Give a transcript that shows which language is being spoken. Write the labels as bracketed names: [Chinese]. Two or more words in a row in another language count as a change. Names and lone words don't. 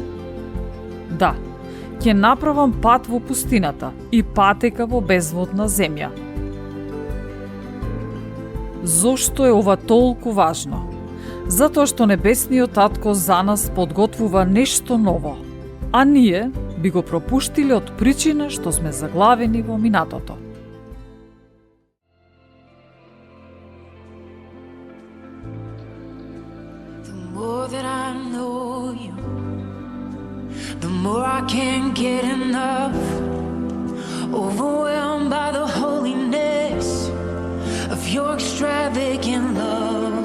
[Macedonian] Да, ќе направам пат во пустината и патека во безводна земја. Зошто е ова толку важно? Затоа што небесниот татко за нас подготвува нешто ново, а ние би го пропуштиле од причина што сме заглавени во минатото. [English] The more that I know you, the more I can't get enough. Overwhelmed by the holiness of your extravagant love.